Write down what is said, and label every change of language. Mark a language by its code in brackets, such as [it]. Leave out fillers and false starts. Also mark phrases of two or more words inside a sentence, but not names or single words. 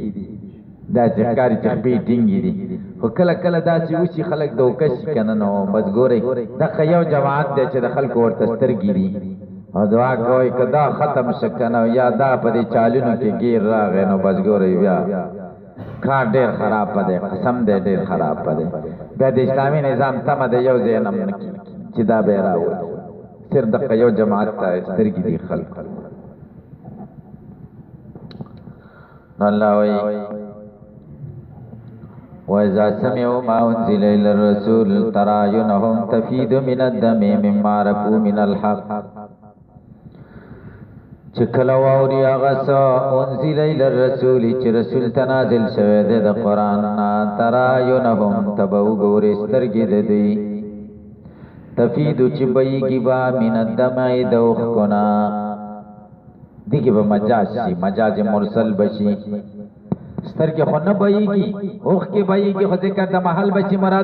[ps] داسې ښکاري چې خپې ټینګې دي خو کله کله داسې وشي خلک دوکه شي که نه نو بس ګورئ دغه یو جماعت دی چې د خلکو ورته سترګې دي او دعا کوئ که دا ختم شو که نه یا دا په دې چالونو کې ګیر راغی نو بس ګورئ بیا کار ډېر خراب دی قسم دی ډېر خراب دی بیا د اسلامي نظام تمه د یو ځای نه نه کېږي چې دا به یې راوړي صرف دغه یو جماعت ته سترګې دي خلکو [ar] الله وی وَإِذَا سَمِعُوا مَا أُنزِلَ إِلَى الرَّسُولِ تَرَى أَعْيُنَهُمْ تَفِيضُ مِنَ الدَّمْعِ مِمَّا عَرَفُوا مِنَ الْحَقِّ [ps] چې کله واوري هغه څه [ar] انزل الى الرسول [ps] چې رسول ته نازل شوی دی د قران نه [ar] ترى أعينهم [ps] تبو ګورې سترګې د دوی تفیض چې بېږي با [ar] من الدمع [ps] د اوښکونه دغه به مجاز شي [ar] مجاز مرسل [ps] بشي سترګې خو نه بېږي اوښکې بېږي خو ځکه د محل بچي مراد